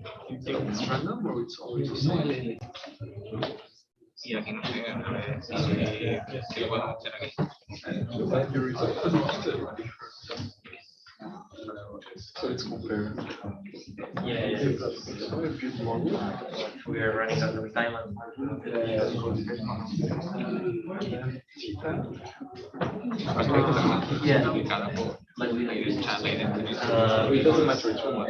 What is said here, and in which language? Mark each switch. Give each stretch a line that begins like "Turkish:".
English: You think it's random or it's always the same?
Spanish: Y aquí no sé, a ver si lo podemos hacer aquí.
English: So it's compared. Yeah, we are running out of time. Yeah, but we use it doesn't matter too much.